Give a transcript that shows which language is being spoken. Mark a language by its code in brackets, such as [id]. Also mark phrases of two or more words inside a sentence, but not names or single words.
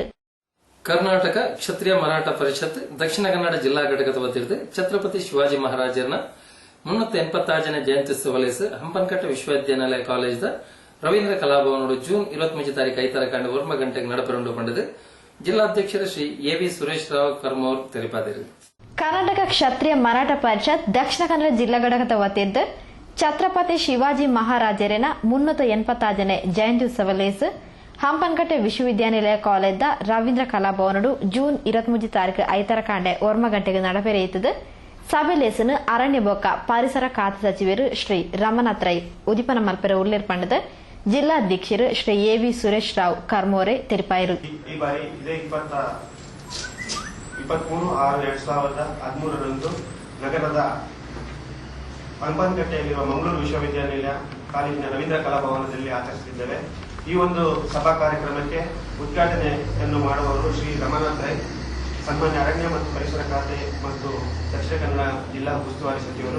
[tcy] ಕರ್ನಾಟಕ ಕ್ಷತ್ರಿಯ ಮರಾಠ ಪರಿಷತ್ ದಕ್ಷಿಣ ಕನ್ನಡ ಜಿಲ್ಲಾ ಘಟಕದ ವತಿಯಿಂದ ಛತ್ರಪತಿ ಶಿವಾಜಿ ಮಹಾರಾಜರನ 386ನೇ ಜಯಂತ್ಯುತ್ಸವ ಲೇಸು ಹಂಪನಕಟ್ಟೆ ವಿಶ್ವವಿದ್ಯಾನಿಲಯ ಕಾಲೇಜ್ ರವೀಂದ್ರ ಕಲಾಭವನೋಡು ಜೂನ್ 23 ತಾರೀಕು ಐತರ ಕಂಡು 1 ಗಂಟೆಗೆ ನಡಪರಂಡು ಪಂಡದು ಜಿಲ್ಲಾಧ್ಯಕ್ಷರು ಶ್ರೀ ಎ.ವಿ. ಸುರೇಶ್ ರಾವ್ ಕರ್ಮೂರ್ ತಿಳಿಪಾದರು. ಕರ್ನಾಟಕ ಕ್ಷತ್ರಿಯ ಮರಾಠ ಪರಿಷತ್ ದಕ್ಷಿಣ ಕನ್ನಡ ಜಿಲ್ಲಾ ಘಟಕದ ವತಿಯಿಂದ ಛತ್ರಪತಿ ಶಿವಾಜಿ ಮಹಾರಾಜರಿನ 386ನೇ ಜಯಂತ್ಯುತ್ಸವ ಲೇಸು ಹಂಪನಕಟ್ಟೆ ವಿಶ್ವವಿದ್ಯಾನಿಲಯ ಕಾಲೇಜ್ದ ರವೀಂದ್ರ ಕಲಾಭವನಡು ಜೂನ್ 23 ತಾರೀಕು ಐತರ ಕಾಂಡೆ 1 ಗಂಟೆಗೆ ನಡಪೆರೆಯುತ್ತದೆ. ಸಭೆ ಲೇಸನು ಅರಣ್ಯ ಬೊಕ್ಕ ಪರಿಸರ ಖಾತೆ ಸಚಿವರು ಶ್ರೀ ರಮನಾಥ್ ರೈ ಉದಿಪನ ಮಲ್ಪೆರ ಉಲ್ಲೇರ್ಪಂಡದ ಜಿಲ್ಲಾಧ್ಯಕ್ಷರು ಶ್ರೀ ಎ.ವಿ. ಸುರೇಶ್ ರಾವ್ ಕರ್ಮೋರೆ ತಿಳಿಪಾಯಿರು. [kn] ಈ ಬಾರಿ ಇದೇ 23/6/2013 ನಗರದ ಹಂಪನಕಟ್ಟೆಯಲ್ಲಿರುವ ಮಂಗಳೂರು ವಿಶ್ವವಿದ್ಯಾನಿಲಯ ಕಾಲೇಜಿನ ರವೀಂದ್ರ ಕಲಾಭವನದಲ್ಲಿ ಆಚರಿಸುತ್ತಿದ್ದೇವೆ. ಈ ಒಂದು ಸಭಾ ಕಾರ್ಯಕ್ರಮಕ್ಕೆ ಉದ್ಘಾಟನೆಯನ್ನು ಮಾಡುವವರು ಶ್ರೀ ರಮಾನಾಥ್ ರೈ, ಸನ್ಮಾನ್ಯ ಅರಣ್ಯ ಮತ್ತು ಪರಿಸರ ಖಾತೆ ಮತ್ತು ದಕ್ಷಿಣ ಕನ್ನಡ ಜಿಲ್ಲಾ ಉಸ್ತುವಾರಿ ಸಚಿವರು.